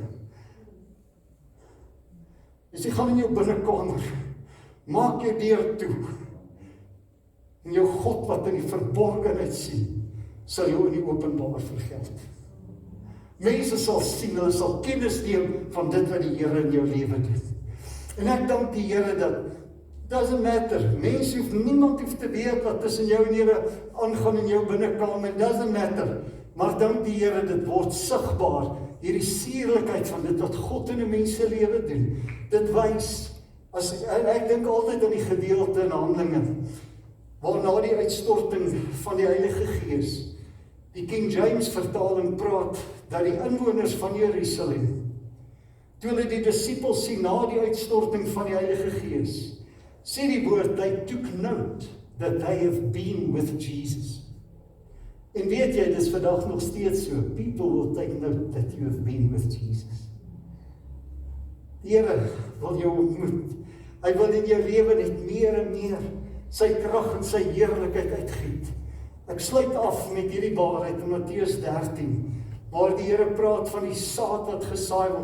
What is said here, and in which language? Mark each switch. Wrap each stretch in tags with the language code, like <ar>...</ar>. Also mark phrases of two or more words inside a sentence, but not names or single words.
<af>Jy gaan in jou binnekamer, maak jou deur toe, en jou God wat in die verborgenheid sien, sal jou in die openbaar vergeld. Mense sal sien, hulle sal kennis neem van dit wat die Here in jou lewe doen. En ek dank die Here dat,</af> <en>doesn't matter,</en> <af>niemand hoef te weet wat tussen jou en Here aangaan in jou binnekamer,</af> <en>doesn't matter,</en> <af>maar dank die Here, dit word sigbaar, hierdie suurlikheid van dit wat God in 'n mens se lewe doen. Dit wys, ek dink altyd aan die gedeelte in Handelinge, waarna die uitstorting van die Heilige Gees. Die King James vertaling praat dat die inwoners van Jerusalem, toe hulle die disippels sien na die uitstorting van die Heilige Gees, sê die woord,</af> <en>they took note that they have been with Jesus.</en> <af>En weet jy, dis vandag nog steeds so,</af> <en>people will take note that you have been with Jesus.</en> <af>Die Here wil jou ontmoet. Hy wil in jou lewe net meer en meer sy krag en sy heerlikheid uitgiet. Ek sluit af met hierdie waarheid in Matteus 13, waar die Here praat van die saad wat gesaai word.</af>